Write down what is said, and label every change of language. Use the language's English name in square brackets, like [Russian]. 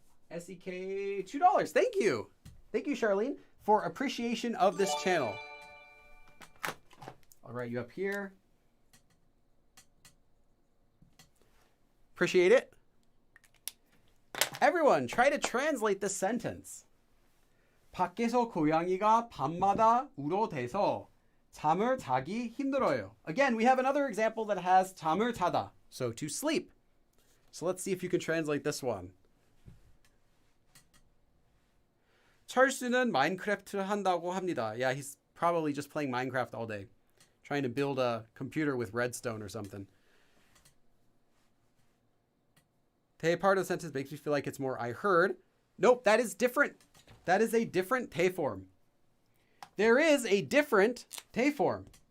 [English] SEK, $2. Thank you, Charlene. for appreciation of this channel. I'll write you up here. Appreciate it. Everyone, try to translate this sentence. [Korean] 밖에서 고양이가 밤마다 울어대서 잠을 자기 힘들어요. [English] Again, we have another example that has [Korean] 잠을 자다, [English] so to sleep. So let's see if you can translate this one. [Korean] 철수는 마인크래프트 한다고 합니다. [English] Yeah, he's probably just playing Minecraft all day, trying to build a computer with redstone or something. Te part of the sentence makes me feel like it's more I heard. Nope, that is different. That is a different te form. There is a different te form.